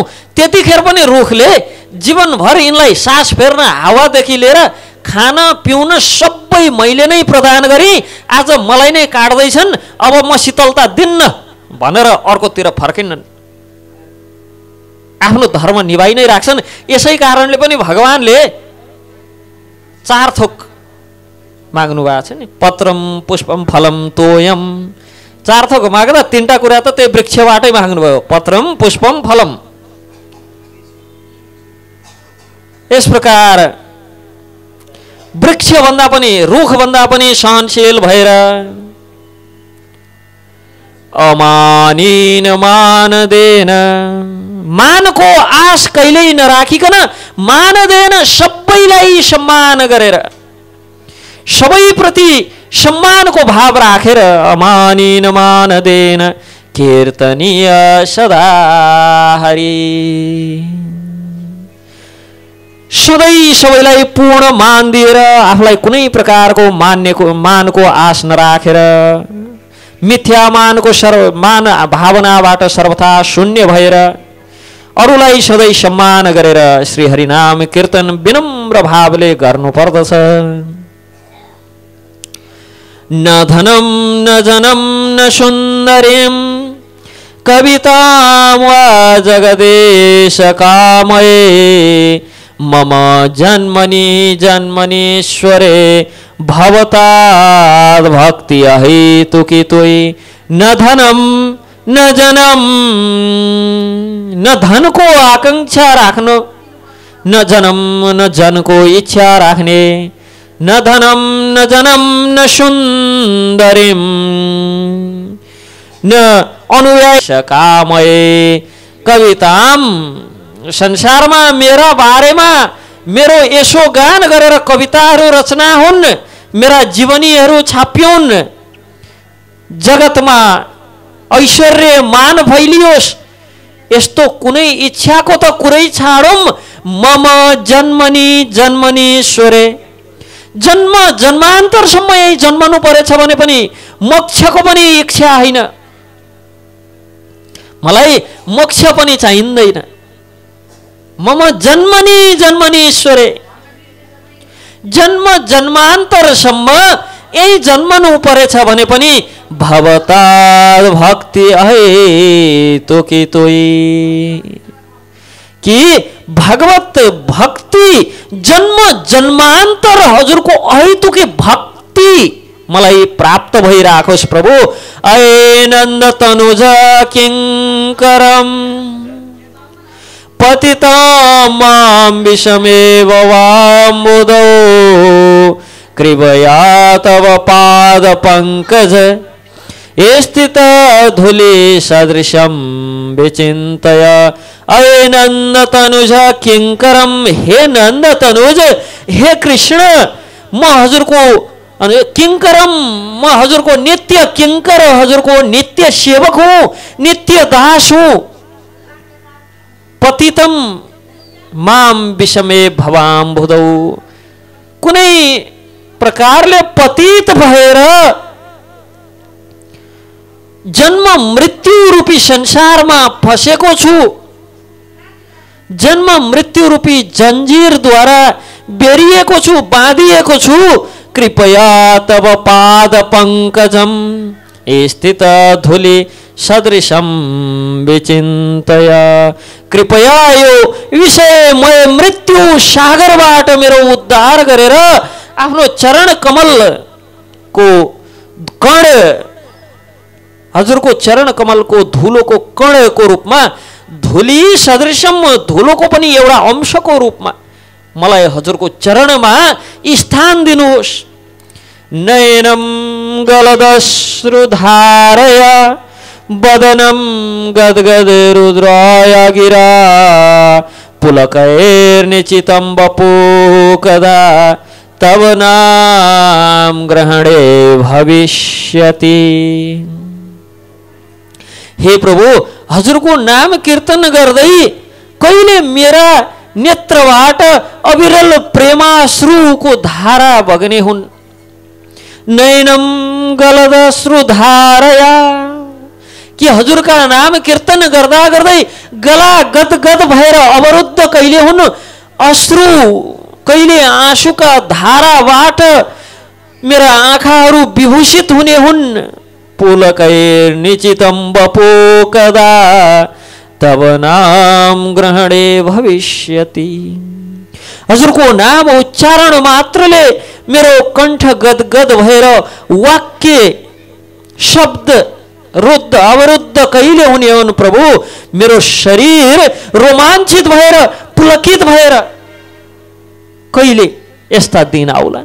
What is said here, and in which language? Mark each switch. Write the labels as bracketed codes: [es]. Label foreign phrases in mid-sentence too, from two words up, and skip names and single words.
[ne] त्यतिखेर पनि रुखले जीवनभर यिनलाई सास फेर्न, हावादेखि लिएर खान पिउन सबै मैले नै प्रदान गरी आज मलाई नै काट्दैछन्, अब म शीतलता दिन्न भनेर अर्कोतिर फर्किन्नन्, आफ्नो धर्म निभाइ नै राख्छन्। यसै कारणले पनि भगवानले 4 थोक माग्नु भएको छ नि, [sa] पत्रम पुष्पम फलम तोयम। [ne] 4 थोक माग्दा 3टा कुरा त त्यही वृक्षबाटै माग्नुभयो, [sa] पत्रम पुष्पम फलम। [ne] यस प्रकार वृक्ष भन्दा पनि, रुख भन्दा पनि सहनशील भएर [sa] अमानिन मानदेन, [ne] मानको आश कहिल्यै नराखिकन, मानदेन सबैलाई सम्मान गरेर, सबैप्रति सम्मानको भाव राखेर, [sa] अमानिन मानदेन कीर्तनीय सदा हरि। [ne] सधैँ सबैलाई पूर्ण मान दिएर, आफूलाई कुनै प्रकारको मानको आश नराखेर, मिथ्या मानको मान भावनाबाट सर्वथा शून्य भएर अरूलाई सधैँ सम्मान गरेर श्री हरिनाम कीर्तन विनम्र भावले गर्नुपर्दछ। [sa] न धनम न जनम न सुन्दरीम कवितां वा जगदेश कामये मम जन्मनि जन्मनीश्वरे भवताद् भक्ति अहेतुकी त्वयि। न धनम न जनम, [ne] न धन को आकांक्षा राख्नु, न जन्म न जन को इच्छा राख्ने, [sa] न धनम न जनम न सुन्दरीम न अनुयाय कामये कविताम [ne] संसारमा मेरा बारेमा मेरो यसो गान गरेर कविताहरू रचना हुन्, मेरा जीवनीहरू छापिउन्, जगतमा ऐश्वर्य मान फैलियोस्, यस्तो कुनै इच्छाको त कुरै छाडौँ। [sa] मम जन्मनी जन्मनीश्वरे, [ne] जन्म जन्मान्तरसम्म यही जन्मनु परेछ भने पनि मोक्षको पनि इच्छा होइन, मलाई मोक्ष पनि चाहिँदैन। [sa] मम जन्मनी जन्मनीश्वरे, [ne] जन्म जन्मान्तरसम्म यही जन्मनु परेछ भने पनि [sa] भवता भक्ति अहे तोकी तोई, [ne] कि भगवत भक्ति जन्म जन्मान्तर हजुरको अहेतुकी भक्ति मलाई प्राप्त भइराखोस् प्रभु। [sa] अये नन्द तनुज किङ्करम पतितां विषमेव वाम्बुदौ, कृपया तव पाद पंकज स्थित धूलि सदृशं विचिन्तय। अये नंद तनुज किंकरम, हे नंद तनुज, हे कृष्ण, [ne] म हजुरको किंकरम, म हजुरको नित्य किंकर, हजुरको नित्य सेवक हुँ, नित्य दास हुँ। [sa] पतितम माम विषमे भवाम्बुदौ, [ne] कुनै प्रकारले पतित भएर जन्म मृत्यु रूपी संसारमा फसेको छु, जन्म मृत्यु रूपी जंजीरद्वारा बेरिएको छु, बाँधिएको छु। [sa] कृपया तव पाद पंकजम स्थित धूलि सदृशम विचिन्तय। [ne] कृपया यो विषयमय मृत्यु सागरबाट मेरो उद्धार गरेर आफ्नो चरण कमल को कण, हजुरको चरण कमल को धूलो को कण को रूपमा, [sa] धूली सदृशम, [ne] धूलो को पनि एउटा अंशको रूपमा मलाई हजुरको चरणमा स्थान दिनुहोस्। [sa] नयनम गलदश्रुधारय वदनम गदगद रुद्राय गिरा, पुलकैर्निचितं वपु कदा तव नाम ग्रहणे भविष्यति। [ne] हे प्रभु, हजुरको नाम कीर्तन गर्दै कहिले मेरा नेत्रबाट अविरल प्रेमाश्रुको धारा बग्ने हुन्। [sa] नयनम गलदश्रुधारया, [ne] कि हजुरका नाम कीर्तन गर्दा गर्दै गला गदगद भएर अवरुद्ध कहिले हुन्, अश्रु कहिले आँसुका धाराबाट मेरा आँखाहरू विभूषित हुने हुन्। [sa] पुलकैर्निचितं वपु कदा तव नाम ग्रहणे भविष्यति। [ne] हजुरको नाम उच्चारण मात्रले मेरो कण्ठ गदगद भएर वाक्य शब्द रुद्ध अवरुद्ध कहिले हुने हुन् प्रभु। मेरो शरीर रोमाञ्चित भएर पुलकित भएर कहिले यस्ता दिन आउला।